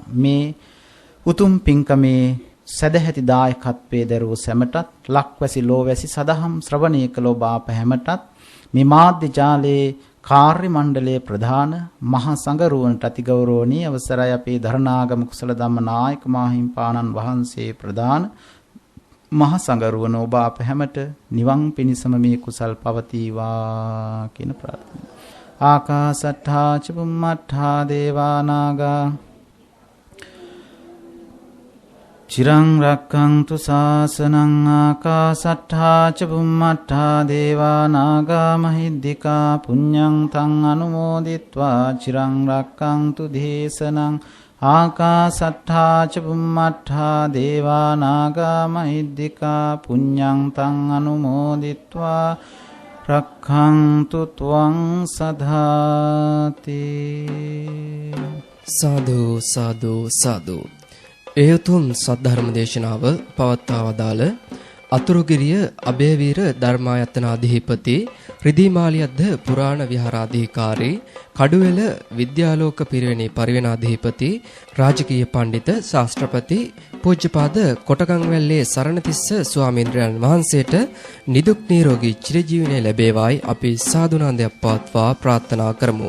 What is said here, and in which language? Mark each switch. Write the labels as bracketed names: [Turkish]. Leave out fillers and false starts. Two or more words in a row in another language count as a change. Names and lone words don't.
[Sinhala] මේ උතුම් පින්කමේ සදැහැති දායකත්වයේ දරූ සැමටත් ලක්වැසි ලෝවැසි සදහම් ශ්‍රවණය කළ ඔබ අප හැමටත් මේ මාධ්‍ය ජාලයේ කාර්ය මණ්ඩලයේ ප්‍රධාන මහා සංඝරුවනට අතිගෞරවනීය අවසරයි අපේ ධර්ණාගම කුසල ධම්ම නායක මාහිම්පාණන් වහන්සේ ප්‍රධාන මහා සංඝරුවන ඔබ අප හැමට නිවන් පිණිසම මේ කුසල් පවතිවා කියන ප්‍රාර්ථනාව. [Pali] ආකාසට්ඨා ච බුම්මට්ඨා දේවා නාග චිරං රක්ඛන්තු ශාසනං ආකාසට්ඨා ච බුම්මට්ඨා දේවා නාග මහිද්దికා පුඤ්ඤං තං අනුමෝදිත්වා චිරං රක්ඛන්තු දේශනං ආකාසට්ඨා ච බුම්මට්ඨා දේවා නාග මහිද්దికා පුඤ්ඤං තං අනුමෝදිත්වා රක්ඛන්තු ත්වං සදාති. සාදු සාදු සාදු. [Sinhala] ඒ උතුම් සද්ධර්ම දේශනාව පවත්වා වදාළ අතුරුගිරිය අබේවීර ධර්මායතනාධිපති රිදීමාලියද්ද පුරාණ විහාරාධිකාරී කඩුවෙල විද්‍යාලෝක පිරිවෙනේ පරිවෙනාධිපති රාජකීය පඬිත ශාස්ත්‍රපති පූජ්‍යපාද කොටගංවැල්ලේ සරණතිස්ස ස්වාමීන්ද්‍රයන් වහන්සේට නිදුක් නිරෝගී චිරජීවනය ලැබේවායි අපි සාදුනාන්දයක් පවත්වා ප්‍රාර්ථනා කරමු.